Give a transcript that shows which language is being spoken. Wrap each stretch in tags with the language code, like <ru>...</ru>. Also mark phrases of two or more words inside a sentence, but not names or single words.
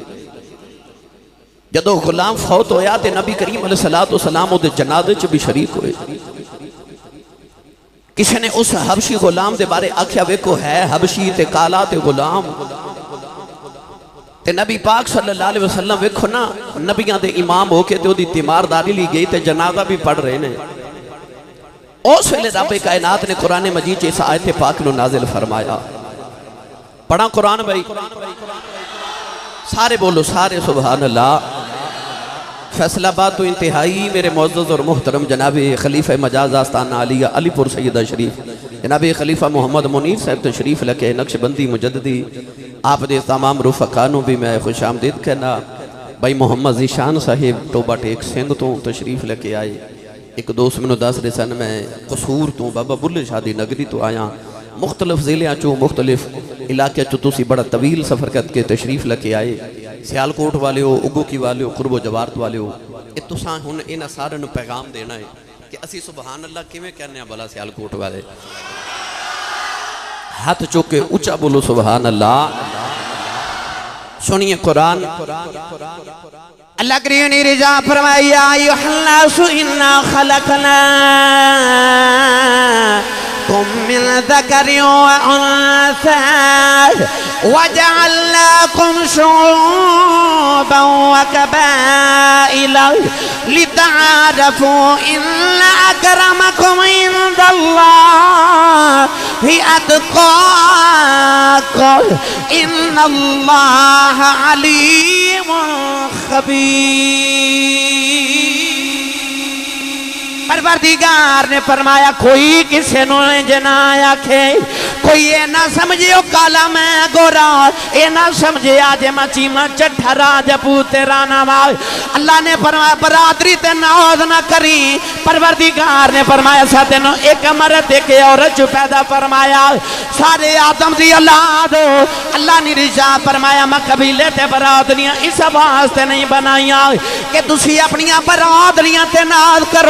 <pa>جدوں غلام فوت ہویا تو نبی کریم</pa> <ar>علیہ الصلاۃ والسلام</ar> <pa>اوہدے جنازے چ بھی شریک ہوئے. کسی نے اس حبشی غلام دے بارے آکھیا، ویکھو اے حبشی تے کالا تے غلام. تے نبی پاک</pa> <ar>صلی اللہ علیہ وسلم</ar> <pa>ویکھو نا، نبیاں دے امام ہو کے تے اوہدی تیمارداری لئی گئی تے جنازہ بھی پڑھ رہے نے. اس ویلے رب کائنات نے قرآن مجید چ اس آیت پاک نوں نازل فرمایا. پڑھا قرآن بھائی، سارے بولو، سارے</pa> <ar>سبحان اللہ.</ar> <pa>فیصل آباد توں انتہائی میرے معزز اور محترم جناب خلیفہ مجاز آستانہ عالیہ علی پور سیداں شریف جناب خلیفہ محمد منیر صاحب تشریف لے کے نقشبندی مجددی آپ دے تمام رفقا نوں بھی میں خوش آمدید کہنا. بھائی محمد ذیشان صاحب ٹوبہ ٹیک سنگھ توں تشریف لے کے آئے. اک دوست مینوں دس رہے سن میں قصور توں بابا بلھے شاہ دی نگری توں آیا. مختلف ضلعیاں چوں مختلف علاقے چوں تسی بڑا طویل سفر کر کے تشریف لے کے آئے. سیالکوٹ والے ہو، اگوکی والے ہو، قرب و جوار والے ہو، اے تساں ہن انہاں ساریاں نوں پیغام دینا اے کہ اسی</pa> <ar>سبحان اللہ</ar> <pa>کویں کہندے آں. بھلا سیالکوٹ والے ہتھ چک کے اُچا بولو</pa> <ar>سبحان اللہ.</ar> <pa>سنیے قرآن، اللہ کریم نے ارشاد فرمایا</pa> <ar>أيها الناس إنا خلقناكم من ذكر وأنثى وجعلناكم شعوبا وقبائل لتعارفوا إن أكرمكم عند الله أتقاكم إن الله عليم خبير.</ar> <pa>پروردگار نے فرمایا کوئی کسے جنا آکھے، کوئی اے نا سمجھیو کالا میں گورا، اے نا سمجھے آج مچی میں چٹھا راجپوت تیرا نام. اللہ نے فرمایا برادری تے ناز نا کری، پروردگار نے فرمایا سا تینوں اک مرد اک عورت جو پیدا فرمایا، سارے آدم دی اولاد اللہ نے ارشاد فرمایا میں قبیلے تے برادریاں اس واسطے نہیں بنائیاں کہ تسی اپنیاں برادریاں تے ناز کرو.</pa>